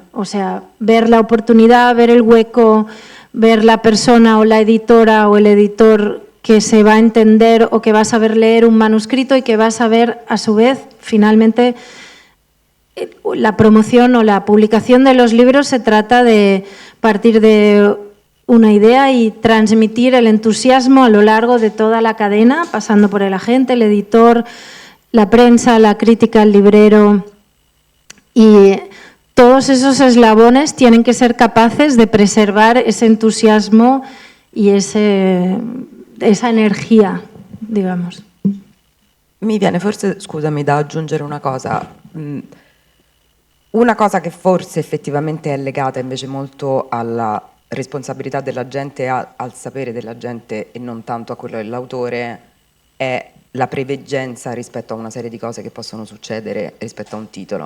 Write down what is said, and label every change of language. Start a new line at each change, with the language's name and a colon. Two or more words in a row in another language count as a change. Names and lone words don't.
Spanish: O sea, ver la oportunidad, ver el hueco, ver la persona o la editora o el editor que se va a entender o que va a saber leer un manuscrito y que va a saber, a su vez, finalmente, la promoción o la publicación de los libros se trata de partir de una idea y transmitir el entusiasmo a lo largo de toda la cadena, pasando por el agente, el editor, la prensa, la crítica, el librero. Y todos esos eslabones tienen que ser capaces de preservar ese entusiasmo y esa energia, digamos.
Italian: Mi viene forse, scusami, da aggiungere una cosa. Una cosa che forse effettivamente è legata invece molto alla responsabilità della gente, al sapere della gente e non tanto a quello dell'autore, è la preveggenza rispetto a una serie di cose che possono succedere rispetto a un titolo.